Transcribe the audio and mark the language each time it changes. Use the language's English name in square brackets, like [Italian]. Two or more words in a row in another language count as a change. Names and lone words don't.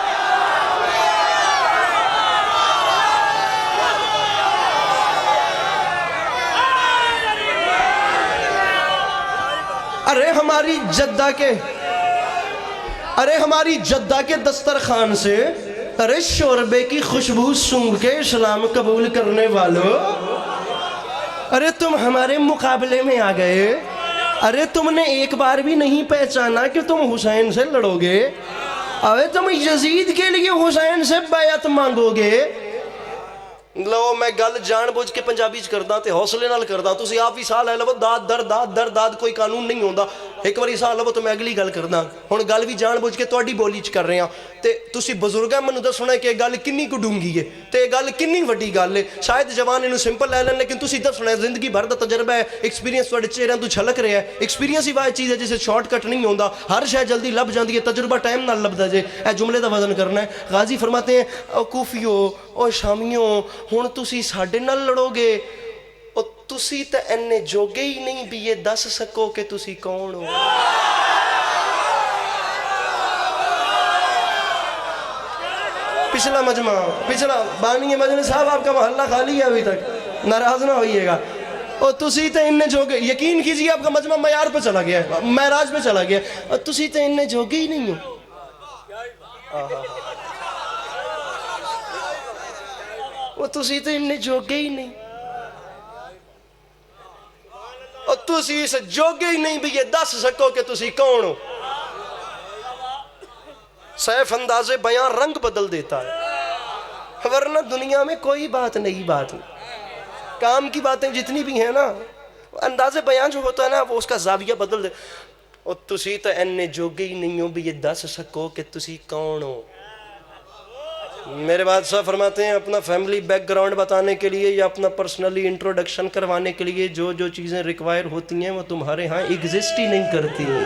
[Urdu] ارے ہماری جدہ کے دسترخوان سے ارے شوربے کی خوشبو سونگھ کے اسلام قبول کرنے والوں. ارے تم ہمارے مقابلے میں آ گئے. ارے تم نے ایک بار بھی نہیں پہچانا کہ تم حسین سے لڑو گے. ارے تم یزید کے لیے حسین سے بیعت مانگو گے. [Punjabi] لو میں گل جان بوجھ کے پنجابی چ کردا تے حوصلے نال کردا. تسی آپ ہی سال ہے لو داد در داد در داد کوئی قانون نہیں ہوندا. ایک باری سال لو تو میں اگلی گل کردا. ہن گل بھی جان بوجھ کے تہاڈی بولی چ کر رہے ہاں تے تسی بزرگاں مینوں دسنا کہ گل کنی کو ڈونگی ہے تے گل کنی وڈی گل ہے. شاید جوان اینوں سمپل لے لین لیکن تسی دسنا زندگی بھر دا تجربہ ہے، ایکسپیرینس تہاڈے چہرے تو چھلک رہا ہے. ایکسپیرینس ہی واحد چیز ہے جسے شارٹ کٹ نہیں ہوندا. ہر شے جلدی لب جاندی ہے، تجربہ ٹائم نال لبدا جے. اے جملے دا وزن کرنا ہے. [Urdu] غازی فرماتے ہیں او کوفیو، او شامیوں، [Punjabi] ہن تسی ساڈے نال لڑو گے. او تسی تے اینے جوگے ہی نہیں بھی یہ دس سکو کہ تسی کون ہو. [Urdu] پچھلا مجمع، پچھلا بانی مجلس صاحب آپ کا محلہ خالی ہے ابھی تک، ناراض نہ ہوئیے گا. [Punjabi] اور تسی تے اننے جوگے، [Urdu] یقین کیجئے آپ کا مجمع معیار پہ چلا گیا ہے، معراج پہ چلا گیا ہے. [Punjabi] اور تسی تے اننے جوگے ہی نہیں ہو. وہ تسی تے اننے جوگے ہی نہیں، اور تسی اس جوگے ہی نہیں بھی یہ دس سکو کہ تسی کون ہو. [Urdu] سیف انداز بیان رنگ بدل دیتا ہے، ورنہ دنیا میں کوئی بات نہیں. بات کام کی باتیں جتنی بھی ہیں نا، انداز بیان جو ہوتا ہے نا وہ اس کا زاویہ بدل دے. [Punjabi] اور تسی تے اینے جوگے ہی نہیں ہو بھی یہ دس سکو کہ تسی کون ہو. [Urdu] میرے بعد صاحب فرماتے ہیں اپنا [English] family background [Urdu] بتانے کے لیے یا اپنا [English] personally introduction [Urdu] کروانے کے لیے جو جو چیزیں ریکوائر ہوتی ہیں وہ تمہارے ہاں ایگزسٹ ہی نہیں کرتی.